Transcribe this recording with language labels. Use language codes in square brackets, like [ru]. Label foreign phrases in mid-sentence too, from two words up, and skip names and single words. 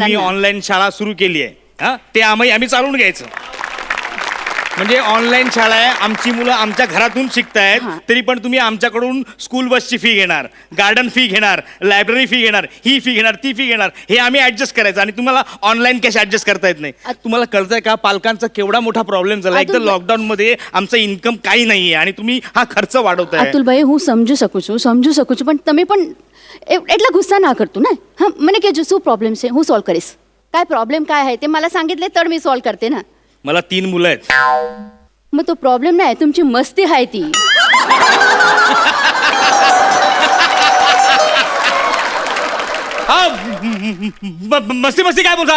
[mr] तुम्ही ऑनलाईन शाळा सुरू केली आहे ते आम्ही चालवून घ्यायचं म्हणजे ऑनलाईन शाळा आहे आमची मुलं आमच्या घरातून शिकतायत तरी पण तुम्ही आमच्याकडून स्कूल बसची फी घेणार गार्डन फी घेणार लायब्ररी फी घेणार ही फी घेणार ती फी घेणार हे आम्ही ऍडजस्ट करायचं आणि तुम्हाला ऑनलाईन कॅश ऍडजस्ट करता येत नाही तुम्हाला कळतंय का पालकांचा केवढा मोठा प्रॉब्लेम झाला एक तर लॉकडाऊन मध्ये आमचं इन्कम काही नाहीये आणि तुम्ही हा खर्च वाढवताय [gu] अतुल भाई હું સમજુ શકું છું પણ તમે પણ એટલા ગુસ્સા ના કરતું ને હા મને કહેજો શું પ્રોબ્લેમ છે હું સોલ્વ કરીશ [mr] काय प्रॉब्लेम काय आहे ते मला सांगितले तर मी सॉल्व करते ना मला 3 मुलं आहेत मग तो प्रॉब्लेम नाही तुमची मस्ती आहे ती मस्ती काय बोलता